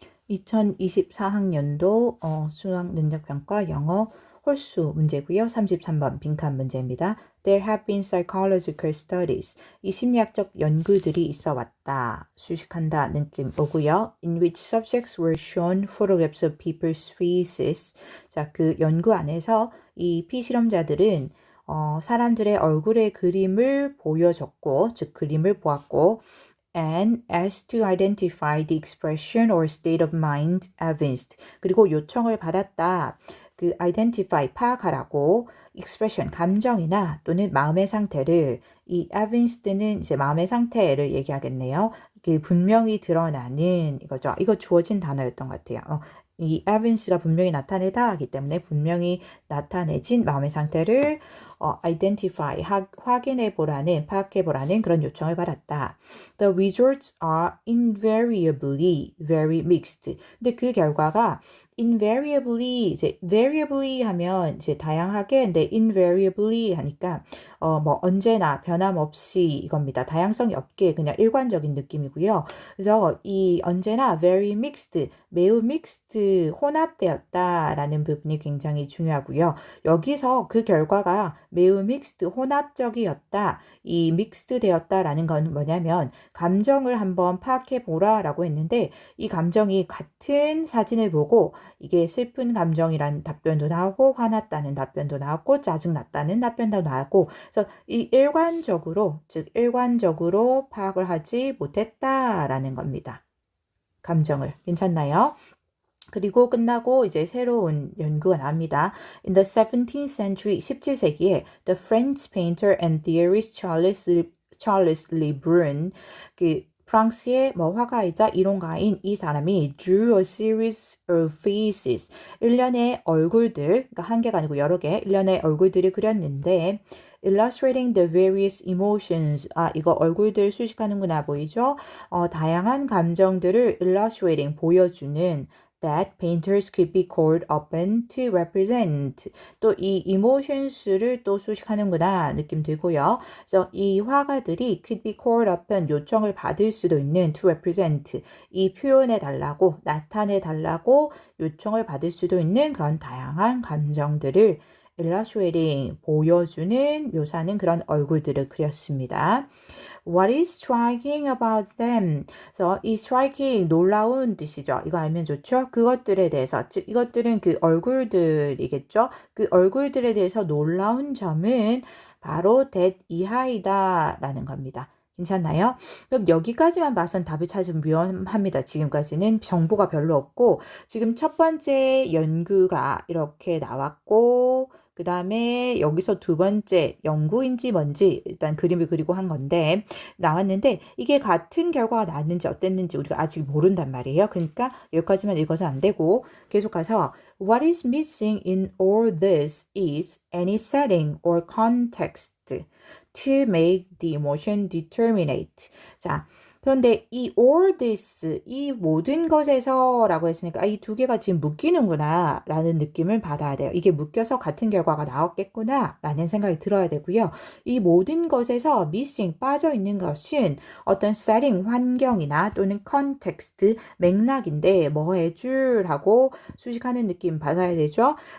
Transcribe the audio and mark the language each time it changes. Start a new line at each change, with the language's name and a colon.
Korean: 2024학년도 수학능력평가 영어 홀수 문제고요. 33번 빈칸 문제입니다.
English: There have been psychological studies.
Korean: 이 심리학적 연구들이 있어 왔다. 수식한다 느낌 오고요.
English: In which subjects were shown photographs of people's faces.
Korean: 자, 그 연구 안에서 이 피실험자들은 사람들의 얼굴의 그림을 보여줬고, 즉 그림을 보았고,
English: and asked to identify the expression or state of mind evinced.
Korean: 그리고 요청을 받았다. 그 identify 파악하라고 expression 감정이나 또는 마음의 상태를 이 evinced는 이제 마음의 상태를 얘기하겠네요. 이게 분명히 드러나는 이거죠. 이거 주어진 단어였던 것 같아요. 이 evince가 분명히 나타내다 하기 때문에 분명히 나타내진 마음의 상태를 identify, 확인해 보라는, 파악해 보라는 그런 요청을 받았다.
English: The results are invariably very mixed.
Korean: 근데 그 결과가 invariably, 이제 variably 하면 이제 다양하게, 근데 invariably 하니까 뭐 언제나 변함없이 이겁니다. 다양성이 없게 그냥 일관적인 느낌이고요. 그래서 이 언제나 very mixed, 매우 mixed, 혼합되었다라는 부분이 굉장히 중요하고요. 여기서 그 결과가 매우 mixed, 혼합적이었다. 이 mixed 되었다라는 건 뭐냐면 감정을 한번 파악해 보라라고 했는데 이 감정이 같은 사진을 보고 이게 슬픈 감정이란 답변도 나오고 화났다는 답변도 나왔고 짜증났다는 답변도 나왔고 그래서 이 일관적으로 즉 일관적으로 파악을 하지 못했다라는 겁니다. 감정을 괜찮나요? 그리고 끝나고 이제 새로운 연구가 나옵니다.
English: In the 17th century,
Korean: 17세기에
English: the French painter and theorist Charles Le Brun,
Korean: 그 프랑스의 뭐 화가이자 이론가인 이 사람이
English: drew a series of faces,
Korean: 일련의 얼굴들, 그러니까 한 개가 아니고 여러 개, 일련의 얼굴들을 그렸는데
English: illustrating the various emotions.
Korean: 이거 얼굴들 수식하는구나 보이죠? 다양한 감정들을
English: illustrating,
Korean: 보여주는
English: that painters could be called upon to represent.
Korean: 또 이 emotions를 또 수식하는구나 느낌 들고요. 그래서 이 화가들이
English: could be called upon,
Korean: 요청을 받을 수도 있는
English: to represent,
Korean: 이 표현해 달라고, 나타내 달라고 요청을 받을 수도 있는 그런 다양한 감정들을 illustrating, 보여주는, 묘사하는 그런 얼굴들을 그렸습니다.
English: What is striking about them?
Korean: 그래서 이 striking, 놀라운 뜻이죠. 이거 알면 좋죠? 그것들에 대해서, 즉 이것들은 그 얼굴들이겠죠? 그 얼굴들에 대해서 놀라운 점은 바로 that 이하이다 라는 겁니다. 괜찮나요? 그럼 여기까지만 봐선 답을 찾으면 위험합니다. 지금까지는 정보가 별로 없고 지금 첫 번째 연구가 이렇게 나왔고 그 다음에 여기서 두 번째 연구인지 뭔지 일단 그림을 그리고 한 건데 나왔는데 이게 같은 결과가 나왔는지 어땠는지 우리가 아직 모른단 말이에요. 그러니까 여기까지만 읽어서 안 되고 계속 가서
English: What is missing in all this is any setting or context to make the emotion determinate.
Korean: 자, 그런데 이 all this, 이 모든 것에서 라고 했으니까 이 두 개가 지금 묶이는구나 라는 느낌을 받아야 돼요. 이게 묶여서 같은 결과가 나왔겠구나 라는 생각이 들어야 되고요. 이 모든 것에서 missing, 빠져 있는 것은 어떤 setting, 환경이나 또는 context, 맥락인데 뭐 해줄하고 수식하는 느낌 받아야 되죠.